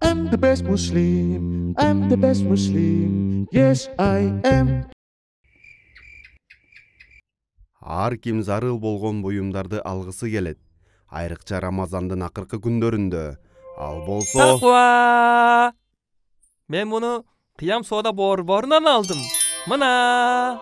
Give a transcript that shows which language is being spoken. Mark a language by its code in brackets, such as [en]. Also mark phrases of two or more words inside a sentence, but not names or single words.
[en] I'm the best Muslim. I'm the best Muslim. Yes, I am. [ky] Ар ким зарыл болгон буюмдарды алгысы келет. Айрыкча Рамазандын акыркы күндөрүндө. Ал болсо Таква! Мен муну кыям соода борборунан алдым. Мына!